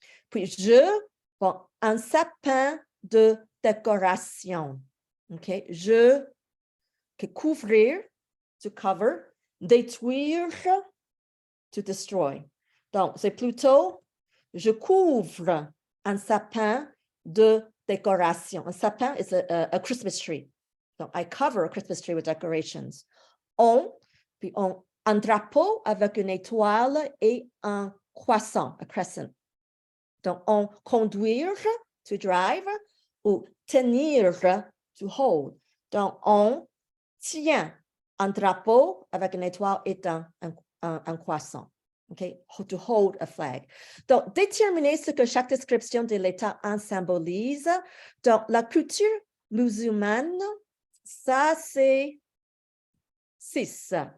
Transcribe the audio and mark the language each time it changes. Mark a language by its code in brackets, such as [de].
[fr] Puis, un sapin de décoration. [en] Okay, couvrir, to cover, détruire, to destroy. [fr] Donc, c'est plutôt, je couvre un sapin de décoration. [en] Un sapin is a Christmas tree. Donc, I cover a Christmas tree with decorations. [fr] Puis un drapeau avec une étoile et un croissant, a crescent. Donc, on conduire, to drive, ou tenir, to hold. Donc, on tient un drapeau avec une étoile et un croissant. Okay, [en] to hold a flag. [fr] Donc, déterminer ce que chaque description de l'État en symbolise. Donc, la culture musulmane, ça, c'est 6.